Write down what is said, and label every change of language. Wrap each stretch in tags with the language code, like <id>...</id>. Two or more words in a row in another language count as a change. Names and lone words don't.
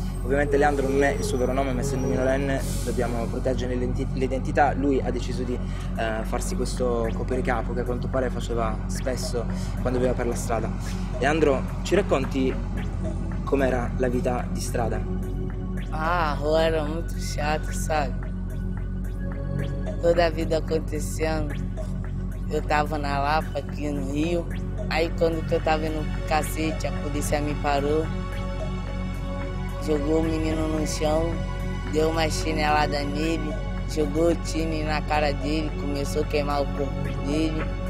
<it>Ovviamente Leandro non è il suo vero nome, ma essendo minorenne dobbiamo proteggere l'identità. Lui ha deciso di farsi questo copricapo che a quanto pare faceva spesso quando viveva per la strada. Leandro, ci racconti com'era la vita di strada?</it> <pt>Ah, a rua era muito chato, sabe? Toda a vida acontecendo. Eu tava na Lapa, aqui no Rio. Aí quando eu tava indo pro cacete, a polícia me parou. Jogou o menino no chão, deu uma chinelada nele, jogou o tine na cara dele, começou a queimar o corpo dele.</pt>